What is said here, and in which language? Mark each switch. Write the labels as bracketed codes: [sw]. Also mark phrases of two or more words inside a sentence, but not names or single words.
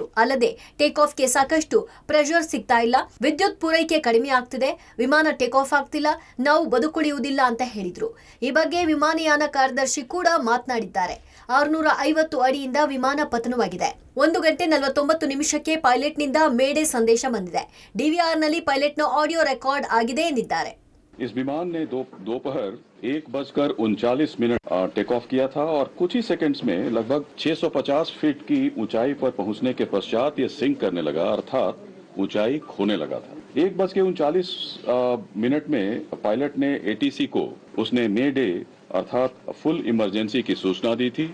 [kn] ಅಲ್ಲದೆ ಟೇಕ್ ಆಫ್ಗೆ ಸಾಕಷ್ಟು ಪ್ರೆಷರ್ ಸಿಗ್ತಾ ಇಲ್ಲ, ವಿದ್ಯುತ್ ಪೂರೈಕೆ ಕಡಿಮೆ ಆಗ್ತಿದೆ, ವಿಮಾನ [en] take off [kn] ಆಗ್ತಿಲ್ಲ, ನಾವು ಬದುಕುಳಿಯುವುದಿಲ್ಲ ಅಂತ ಹೇಳಿದ್ರು. ಈ ಬಗ್ಗೆ ವಿಮಾನಯಾನ ಕಾರ್ಯದರ್ಶಿ ಕೂಡ ಮಾತನಾಡಿದ್ದಾರೆ. 650 ಅಡಿಯಿಂದ ವಿಮಾನ ಪತನವಾಗಿದೆ. 1 ಗಂಟೆ 49 ನಿಮಿಷಕ್ಕೆ ಪೈಲಟ್ನಿಂದ ಮೇಡೆ ಸಂದೇಶ ಬಂದಿದೆ. ಡಿವಿಆರ್ನಲ್ಲಿ ಪೈಲಟ್ನ [en] audio record [kn] ಆಗಿದೆ ಎಂದಿದ್ದಾರೆ. [hi] इस विमान ने दोपहर 1:39 [en] take off [hi] किया था और कुछ ही सेकंड्स में लगभग 650 फीट की ऊंचाई पर पहुंचने के पश्चात ये सिंक करने लगा, अर्थात ऊंचाई खोने लगा था. 1:39 में पायलट ने एटीसी को उसने मे डे अर्थात [en] full emergency [hi] की सूचना दी थी.